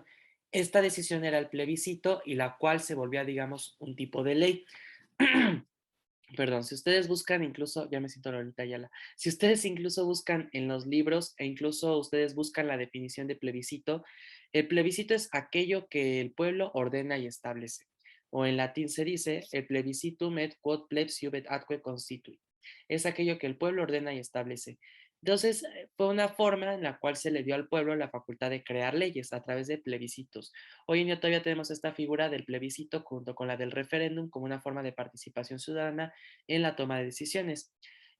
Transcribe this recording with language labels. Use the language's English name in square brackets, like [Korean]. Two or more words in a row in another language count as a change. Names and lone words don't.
[Spanish] Esta decisión era el plebiscito y la cual se volvía, digamos, un tipo de ley. Perdón, si ustedes buscan incluso, ya me siento Lolita Ayala, si ustedes incluso buscan en los libros e incluso ustedes buscan la definición de plebiscito, el plebiscito es aquello que el pueblo ordena y establece. O en latín se dice, el [Latin] plebiscitum et quod plebs iubet atque constituit. [Spanish] Es aquello que el pueblo ordena y establece. Entonces, fue una forma en la cual se le dio al pueblo la facultad de crear leyes a través de plebiscitos. Hoy en día todavía tenemos esta figura del plebiscito junto con la del referéndum como una forma de participación ciudadana en la toma de decisiones.